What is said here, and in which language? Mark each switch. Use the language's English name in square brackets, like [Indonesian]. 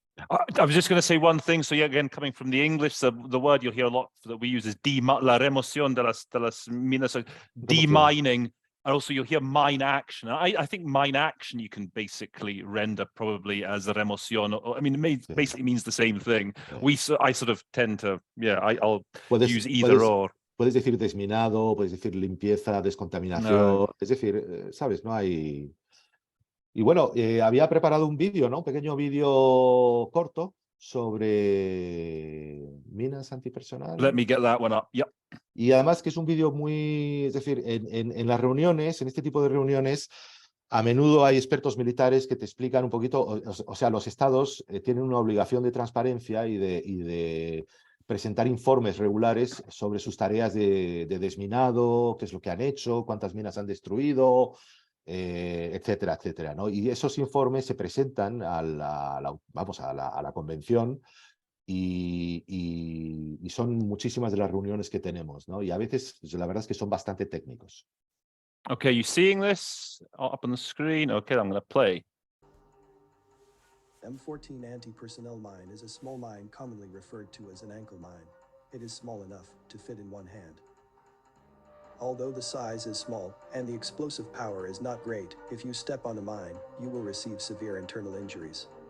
[English] I was just going to say one thing. So, yeah, again, coming from the English, the word you'll hear a lot that we use is [Spanish] la remoción de las minas, [English] so demining, and also you'll hear mine action. I think mine action you can basically render probably as remoción. I mean, it basically means the same thing. I sort of tend to, I'll use either or. [Spanish] Puedes decir desminado, puedes decir limpieza, descontaminación, no. Es decir, ¿sabes? No hay... Y bueno, había preparado un vídeo, ¿no? Un pequeño vídeo corto sobre minas antipersonal. [English] Let me get that one up. Yep. [Spanish] Y además que es un vídeo muy... Es decir, en las reuniones, en este tipo de reuniones, a menudo hay expertos militares que te explican un poquito, o sea, los estados tienen una obligación de transparencia y de presentar informes regulares sobre sus tareas de desminado, qué es lo que han hecho, cuántas minas han destruido, etcétera, etcétera, ¿no? Y esos informes se presentan a la convención y son muchísimas de las reuniones que tenemos, ¿no? Y a veces, pues, la verdad es que son bastante técnicos. [English] Okay, you seeing this up on the screen? Okay, I'm going to play. M14 anti-personnel mine is a small mine commonly referred to as an ankle mine. It is small enough to fit in one hand. Although the size is small and the explosive power is not great, if you step on a mine, you will receive severe internal injuries.